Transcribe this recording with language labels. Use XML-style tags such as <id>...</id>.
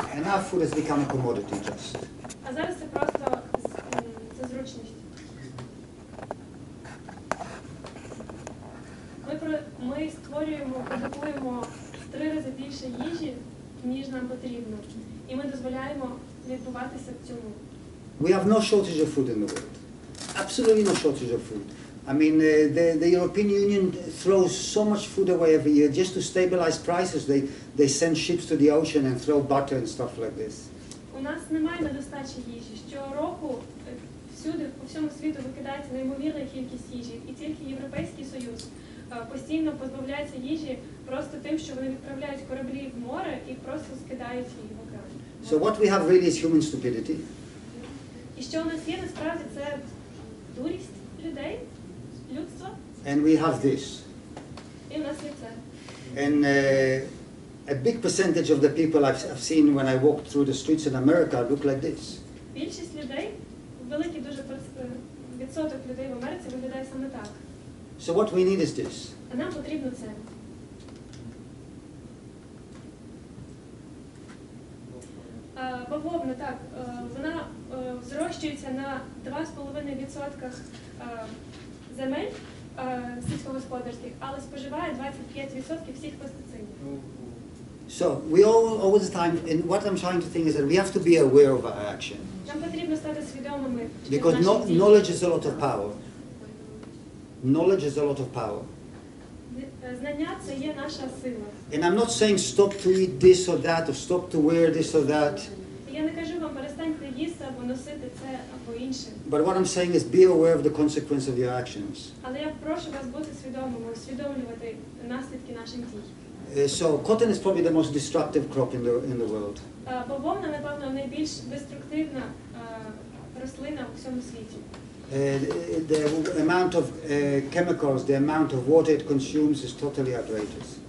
<en>And now food has become a commodity just.</en> <uk>А зараз це просто це зручність. Ми створюємо, продукуємо в 3 рази більше їжі, ніж нам потрібно. І ми дозволяємо відбуватися цьому.</uk> <en>We have no shortage of food in the world. Absolutely no shortage of food. I mean, the European Union throws so much food away every year just to stabilize prices. They send ships to the ocean and throw butter and stuff like this.</en> <uk>У нас немає недостачі їжі. Щороку всюди, по всьому світу викидається неймовірна кількість їжі. І тільки Європейський Союз постійно позбавляється їжі просто тим, що вони відправляють кораблі в море і просто скидають її в океан.</uk> <en>So what we have really is human stupidity.</en> <uk>І що у нас є насправді це дурість людей, людства.</uk> <en>And we have this.</en> <uk>І у нас є це.</uk> <en>And a big percentage of the people I've seen when I walk through the streets in America look like this.</en> <uk>Більшість людей, великий дуже відсоток людей в Америці виглядає саме так.</uk> <en>So what we need is this.</en> <uk>А нам потрібно це. Бавовна, так, вона зрощується на 2,5% земель сільськогосподарських, але споживає 25% всіх пестицидів.</uk> <en>So we all the time, and what I'm trying to think is that we have to be aware of our action.</en> <uk>Нам потрібно стати свідомими</uk> <en>Because</en> <uk>наших дій.</uk> <en>knowledge is a lot of power. Knowledge is a lot of power.</en> <uk>Знання – це є наша сила.</uk> <en>And I'm not saying stop to eat this or that, or stop to wear this or that.</en> <uk>Я не кажу вам, перестаньте їсти або носити це або інше.</uk> <en>But what I'm saying is be aware of the consequence of your actions.</en> <uk>Але я прошу вас бути свідомими, усвідомлювати наслідки наших дій.</uk> <en>So cotton is probably the most destructive crop in the world.</en> <uk>Бавовна, напевно, найбільш деструктивна рослина у всьому світі.</uk> <en>The amount of chemicals, the amount of water it consumes is totally outrageous.</en>